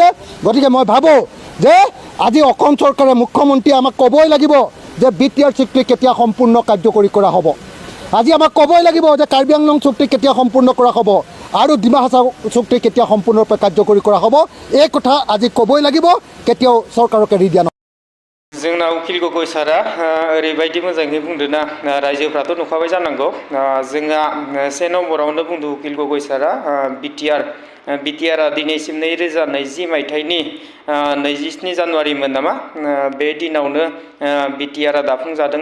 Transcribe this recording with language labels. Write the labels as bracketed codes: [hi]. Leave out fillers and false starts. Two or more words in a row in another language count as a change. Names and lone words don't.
[as] গতিকে মই ভাবোঁ যে আজি অসম চৰকাৰে, মুখ্যমন্ত্ৰীয়ে আমাক ক'বই লাগিব যে বিটিআৰ চুক্তি কেতিয়া সম্পূৰ্ণ কাৰ্যকৰী কৰা হ'ব। আজি আমাক ক'বই লাগিব যে কাৰ্বি আংলং চুক্তি কেতিয়া সম্পূৰ্ণ কৰা হ'ব আৰু ডিমা হাছাও চুক্তি কেতিয়া সম্পূৰ্ণৰূপে কাৰ্যকৰী কৰা হ'ব, এই কথা আজি ক'বই লাগিব, কেতিয়াও চৰকাৰক এৰি দিয়া নহয়। [brx] जोंना उकिल गगৈ सारा ओरैबायदि मोजाङै बुंदोंना, रायजोफ्राथ' नुखाबाय जानांगौ। जोंहा 1 नम्बरावनो बुंदों उकिल गगৈ सारा बिटिआरआ दिनैसिम 2020 मायथाइनि 27 जानुवारिमोन नामा, बे दिनावनो बिटिआरआ दाफुंजादों।